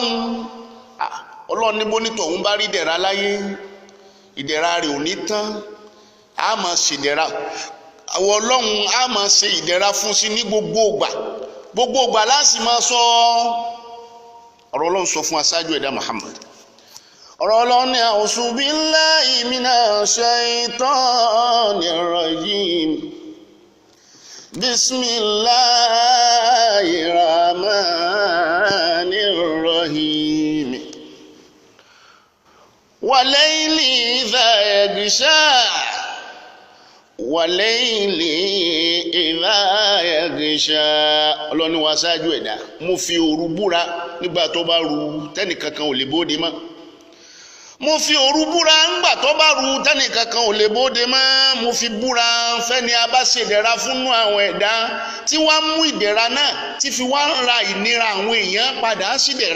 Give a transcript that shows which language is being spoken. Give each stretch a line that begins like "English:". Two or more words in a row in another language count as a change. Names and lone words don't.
Yoruba: Ọlọ́run ní bónítọ̀ òun bá rí ìdẹ̀ra láyé, ìdẹ̀ra rẹ̀ ò ní tán. A máa ṣe ìdẹ̀ra, àwọn Ọlọ́run a máa ṣe ìdẹ̀ra fún sí ní gbogbo ìgbà. Gbogbo ìgbà láti máa sọ ọ̀rọ̀ Ọlọ́run sọ fún aṣáájú ẹ̀dá Muhammad. Ọ̀rọ̀ Ọlọ́run ní
Arabic: أعوذ بالله من الشيطان الرجيم. بسم الله الرحمن الرحيم. والليل إذا يغشى والليل إذا يغشى.
Yoruba: Ọlọ́run ní wá ṣáájú ẹ̀dá, mo fi òru búra nígbà tó bá ru tẹ́nìkankan ò lè bóde mọ́. Mo fi òru búra ńgbà tó bá ru tẹ́nìkankan ò lè bóde mọ́. Mo fi búra fẹ́ni a bá ṣe ìdẹ̀ra fúnnú àwọn ẹ̀dá tí wọ́n mú ìdẹ̀ra náà tí fi wá ń ra ìnira àwọn èèyàn padà sí ìdẹ̀ra.